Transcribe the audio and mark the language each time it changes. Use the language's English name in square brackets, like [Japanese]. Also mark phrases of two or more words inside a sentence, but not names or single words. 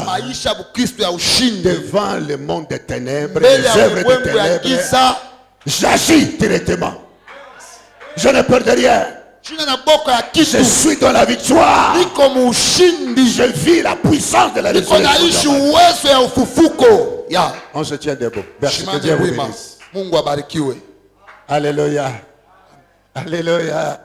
[Swahili] Maisha ya Bukristo ya ushindi [French] Devant le monde des ténèbres, [Swahili] mbele [French] les [Swahili] ya [French] œuvres des [Swahili] ulimwengu ya [French] ténèbres, [Swahili] giza, [French] J'agis directement. Je ne perds de rien. Je suis dans la victoire. Je vis la puissance de la résurrection. On se tient debout. Merci, que Dieu vous bénisse. Alléluia. Alléluia.